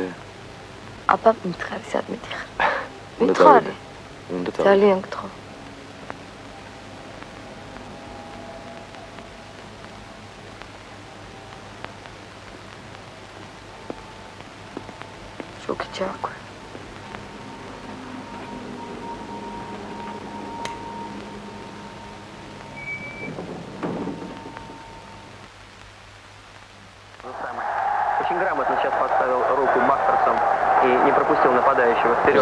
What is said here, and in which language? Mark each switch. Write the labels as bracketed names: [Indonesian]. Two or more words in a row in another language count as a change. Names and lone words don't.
[Georgian] აბა მითხარი სად მითხარ? უნდა მითხარი. უნდა წავიდე. ძალიან გთხოვ. შოქი ჩააქვე. [Russian] Очень грамотно сейчас подставил руку Мастерсом и не пропустил нападающего вперед.